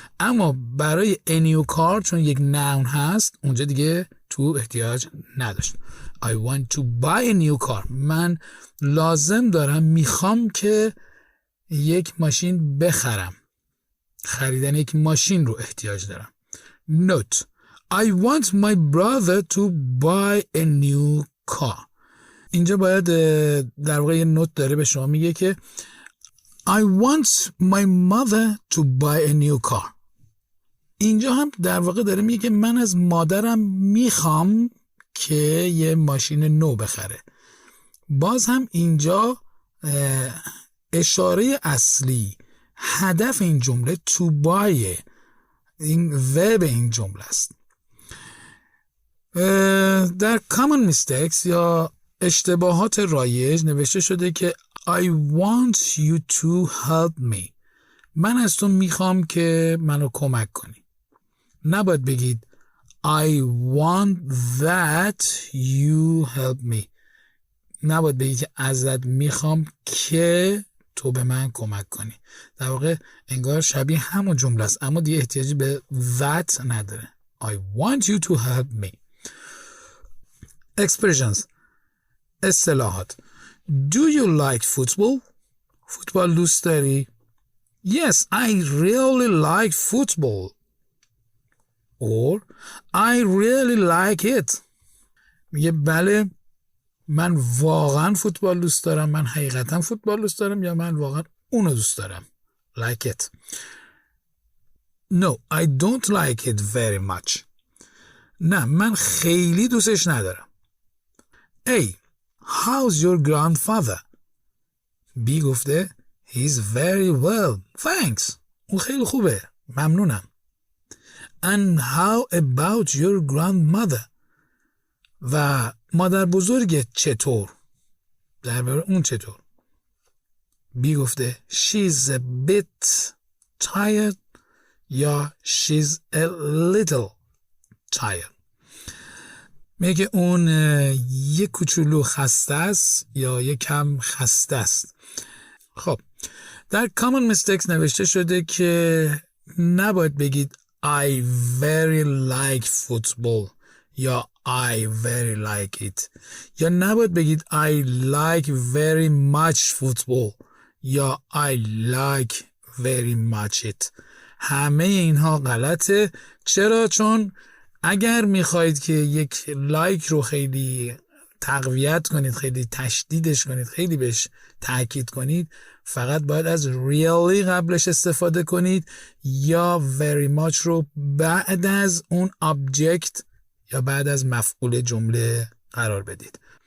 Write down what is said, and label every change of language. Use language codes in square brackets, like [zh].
[fa] اما برای a new car چون یک noun هست، اونجا دیگه to احتیاج نداشت. [en] I want to buy a new car. [fa] من لازم دارم، میخوام که یک ماشین بخرم. خریدن یک ماشین رو احتیاج دارم. [en] Note: I want my brother to buy a new car. [fa] اینجا باید در واقع یه نوت داره به شما میگه که [en] I want my mother to buy a new car. [fa] اینجا هم در واقع داره میگه که من از مادرم میخوام که یه ماشین نو بخره. باز هم اینجا اشاره اصلی، هدف این جمله to buy، این verb این جمله است. در common mistakes یا اشتباهات رایج نوشته شده که [en] I want you to help me. [fa] من از تو میخوام که منو کمک کنی. نباید بگید [en] I want that you help me. [fa] نباید بگید که ازت میخوام که تو به من کمک کنی. در واقع انگار شبیه همون جمله است، اما دیگه احتیاجی به that نداره. [en] I want you to help me. Expressions. اصطلاحات. Do you like football? [fa] فوتبال دوست داری؟ [en] Yes, I really like football. Or I really like it. [fa] میگه بله من واقعا فوتبال دوست دارم، من حقیقتا فوتبال دوست دارم، یا من واقعا اونو دوست دارم. [en] Like it. No, I don't like it very much. [fa] نه من خیلی دوستش ندارم. A. [en] How's your grandfather? B گفته He's very well, thanks. [fa] اون خیلی خوبه، ممنونم. [en] And how about your grandmother? [fa] و مادر بزرگت چطور؟ درباره اون چطور؟ B گفته [en] She's a bit tired [fa] یا [en] She's a little tired. [fa] میگه اون یک کوچولو خسته است یا یک کم خسته است. خب در common mistakes نوشته شده که نباید بگید [en] I very like football [fa] یا [en] I very like it، [fa] یا نباید بگید [en] I like very much football [fa] یا [en] I like very much it. [fa] همه اینها غلطه. چرا؟ چون اگر میخواید که یک لایک رو خیلی تقویت کنید، خیلی تشدیدش کنید، خیلی بهش تاکید کنید، فقط باید از really قبلش استفاده کنید یا very much رو بعد از اون object یا بعد از مفعول جمله قرار بدید.